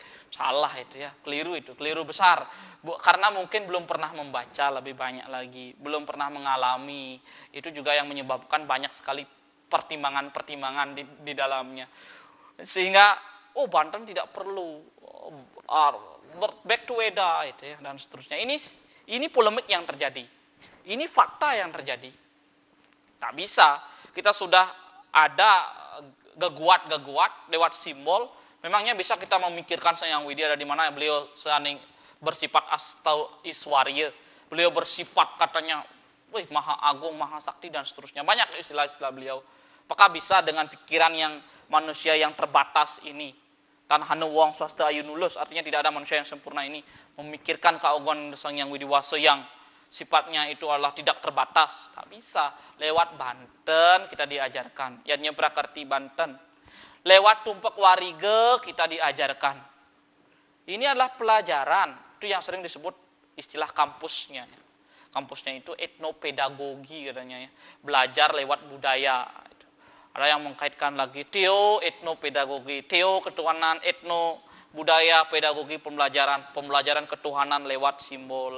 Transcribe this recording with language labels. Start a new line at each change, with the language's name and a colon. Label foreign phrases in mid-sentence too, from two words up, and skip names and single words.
Indonesian: Salah itu ya, keliru besar. Karena mungkin belum pernah membaca lebih banyak lagi, belum pernah mengalami. Itu juga yang menyebabkan banyak sekali pertimbangan di dalamnya. Sehingga Banten tidak perlu
English: back to
Indonesian: Weda itu ya, dan seterusnya. Ini polemik yang terjadi. Ini fakta yang terjadi. Tak bisa. Kita sudah ada geguat lewat simbol. Memangnya bisa kita memikirkan Sang Widya ada di mana beliau saning bersifat
Sanskrit: astau iswarya.
Indonesian: Beliau bersifat katanya maha agung, maha sakti dan seterusnya. Banyak istilah-istilah beliau. Apakah bisa dengan pikiran yang manusia yang terbatas ini?
Kawi: Tan hanu wong swasta ayu nulus,
Indonesian: artinya tidak ada manusia yang sempurna ini memikirkan keagungan Sang Hyang Widiwasa yang sifatnya itu adalah tidak terbatas. Tak bisa. Lewat Banten kita diajarkan. Yadnya prakerti Banten. Lewat tumpak warige kita diajarkan. Ini adalah pelajaran. Itu yang sering disebut istilah kampusnya. Kampusnya itu etnopedagogi katanya ya. Belajar lewat budaya. Ada yang mengkaitkan lagi teo etnopedagogi, teo ketuhanan, etno budaya, pedagogi pembelajaran ketuhanan lewat simbol.